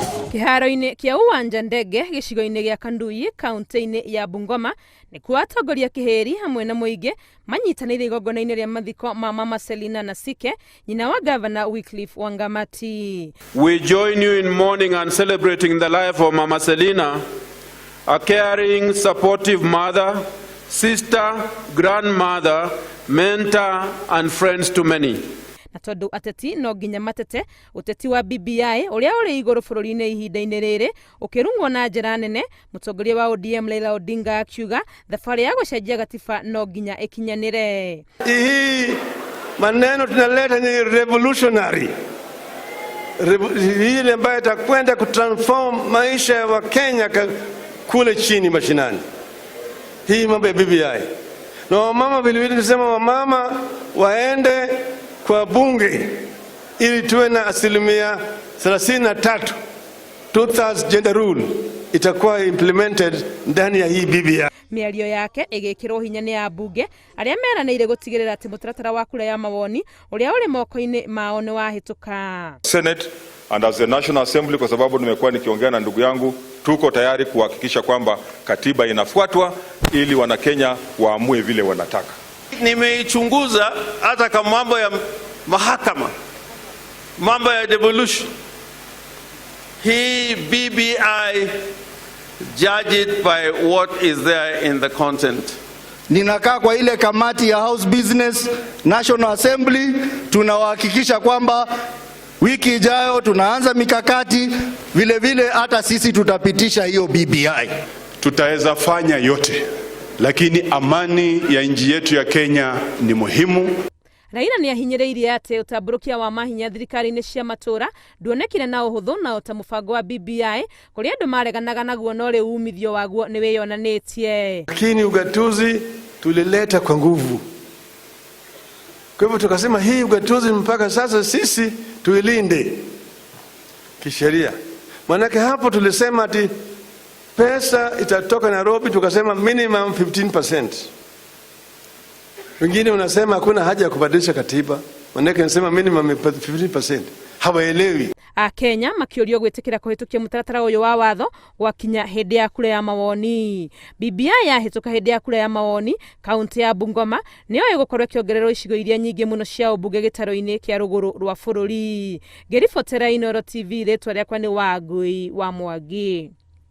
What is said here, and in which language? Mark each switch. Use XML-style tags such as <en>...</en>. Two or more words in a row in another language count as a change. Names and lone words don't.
<ki>Kĩharo-inĩ kĩa uwanja ndege gĩcigo-inĩ gĩa Kindũ kaunti-inĩ ya Bungoma nĩ kuo atongoria kĩhĩri hamwe na mũingĩ manyitanĩire igongona-inĩ rĩa mathiko ma Mama Selina Nasike, nyina wa Governor Wycliffe Wangamati.</ki> <en>We join you in mourning and celebrating the life of Mama Selina, a caring, supportive mother, sister, grandmother, mentor and friends to many.</en> <ki>Na tondu ateti no nginya matete uteti wa BBI uria uri iguru bururi-ini ihinda-ini riri ukirungwo na njira nene, mutongoria wa ODM Raila Odinga akiuga thabari ya gucenjia gatiba no nginya ikinyanire.</ki> <sw>Hii maneno tunaleta ni revolutionary, hii ambayo itakwenda kutransform maisha ya Wakenya kule chini mashinani. Hii mambo ya BBI na wamama vile vile tusema wamama waende kwa bunge ili tuwe na 33%, 2/3</sw> <en>gender rule</en> <sw>itakuwa implemented ndani ya hii BBI.</sw> <ki>Miario yake igikirwo hinya ni abunge aria meranĩire gutigirira ati mutaratara wa kura ya mawoni uria uri moko-ini mao ni wahituka.</ki> <en>Senate and as the National Assembly,</en> <sw>kwa sababu nimekuwa nikiongea na ndugu yangu, tuko tayari kuhakikisha kwamba katiba inafuatwa ili Wanakenya waamue vile wanataka. Nimeichunguza hata kama mambo ya mahakama, mambo ya devolution.</sw> <en>Hii BBI judge it by what is there in the content.</en> <sw>Ninakaa kwa ile kamati ya House Business National Assembly, tunahakikisha kwamba wiki ijayo tunaanza mikakati, vile vile hata sisi tutapitisha hiyo BBI. Tutaweza fanya yote, lakini amani ya nchi yetu ya Kenya ni muhimu.</sw> <ki>Raila ni ahinyĩrĩirie ati utamburukia wa mahinya thirikari-inĩ cia matura nduonekire na uhuthu na ota mubango wa BBI kuria andu mareganaga naguo no riu umithio waguo ni wiyonanĩtie.</ki> <sw>Lakini ugatuzi tulileta kwa nguvu. Kwa hivyo tukasema hii ugatuzi mpaka sasa sisi tuilinde kisheria. Manake hapo tulisema ati pesa itatoka Nairobi, tukasema minimum 15%. Wengine unasema hakuna haja ya kubadilisha katiba, manake nasema minimum 15%. Hawaelewi.</sw> <ki>Kenya makĩũrio gwĩtĩkĩra kũhĩtũkia mũtaratara ũyũ wa watho gwakinya hĩndĩ ya kura ya mawoni. BBI yahĩtũka hĩndĩ ya kura ya mawoni, kaunti ya Bungoma nĩyo ĩgũkorwo ĩkĩongererwo icigo iria nyingĩ mũno cia ũmbunge gĩtaro-inĩ kĩa rũgũrũ rwa bũrũri. Ngĩribotera Inooro TV, rĩtwa rĩakwa nĩ Wangui wa Mwangi.</ki>